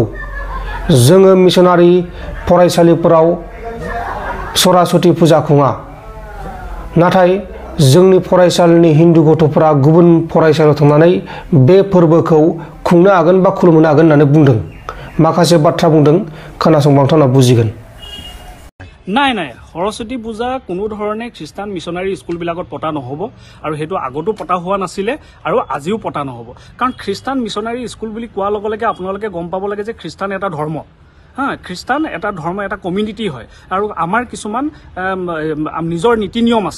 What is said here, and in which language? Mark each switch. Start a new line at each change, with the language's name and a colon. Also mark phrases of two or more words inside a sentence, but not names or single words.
Bodo: जोङो मिशनारि फरायसालिफोराव सरासति फुजा खुङा, नाथाय जोंनि फरायसालिनि हिन्दु गथ'फोरा गुबुन फरायसालियाव थांनानै बे फोरबोखौ खुंनो हागोन बा खुलुमनो हागोन होननानै बुंदों। माखासे बाथ्रा बुंदों, खोनासंबा नोंथांमोना बुजिगोन।
Assamese: নাই সৰস্বতী পূজা কোনো ধৰণে খ্ৰীষ্টান মিছনাৰী স্কুলবিলাকত পতা নহ'ব আৰু সেইটো আগতো পতা হোৱা নাছিলে আৰু আজিও পতা নহ'ব। কাৰণ খ্ৰীষ্টান মিছনাৰী স্কুল বুলি কোৱাৰ লগে লগে আপোনালোকে গম পাব লাগে যে খ্ৰীষ্টান এটা ধৰ্ম, খ্ৰীষ্টান এটা ধৰ্ম, এটা কমিউনিটি হয় আৰু আমাৰ কিছুমান নিজৰ নীতি নিয়ম আছে।